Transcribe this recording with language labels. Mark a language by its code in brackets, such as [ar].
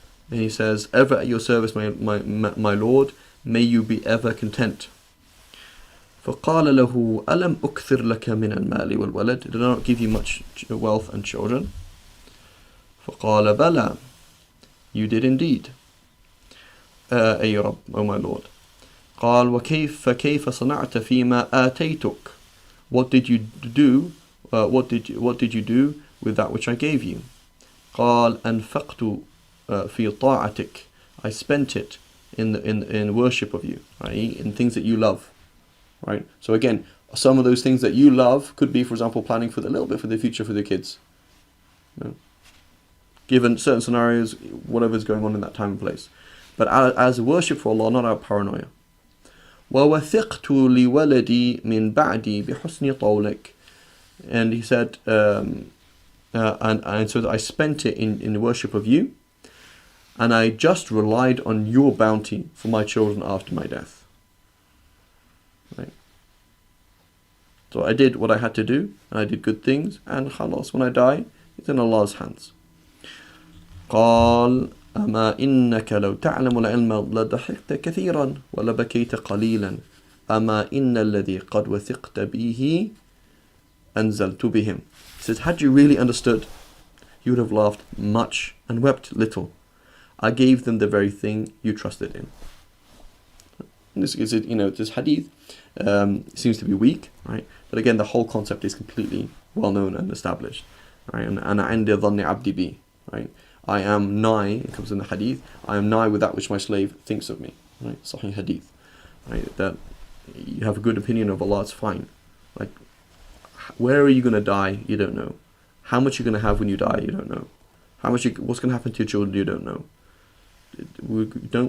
[en] And he says, ever at your service, my Lord, may you be ever content. [ar] فَقَالَ لَهُ أَلَمْ أُكْثِرْ لَكَ مِنَ الْمَالِ وَالْوَلَدِ. [en] Did I not give you much wealth and children? [ar] فَقَالَ بَلَى. [en] You did indeed. [ar] أي رب, [en] O my Lord. [ar] قال فكيف صنعت فيما آتيتك. [en] What did you do? What did you do with that which I gave you? [ar] قال أنفقت في طاعتك. [en] I spent it in worship of you, right? In things that you love, right? So again, some of those things that you love could be, for example, planning for a little bit for the future for the kids. You know? Given certain scenarios, whatever's going on in that time and place. But as a worship for Allah, not out of paranoia. [ar] وَوَثِقْتُ لِوَلَدِي مِنْ بَعْدِي بِحُسْنِ طَوْلِكَ. [en] And he said, and so I spent it in worship of you, and I just relied on your bounty for my children after my death. Right? So I did what I had to do, and I did good things, and khalas, when I die, it's in Allah's hands. [ar] قال أما إنك لو تعلم العلم لضحكت كثيرا ولبكيت قليلا أما إن الذي قد وثقت به أنزلت بهم. [en] He says, had you really understood, you would have laughed much and wept little. I gave them the very thing you trusted in. And this is, this hadith seems to be weak, right? But again, the whole concept is completely well known and established, right? [ar] And أنا عند ظن عبدي بي, right? [en] I am nigh, it comes in the hadith, I am nigh with that which my slave thinks of me, right? Sahih hadith, right? That you have a good opinion of Allah, it's fine. Like, where are you going to die? You don't know. How much you're going to have when you die? You don't know. What's going to happen to your children? You don't know.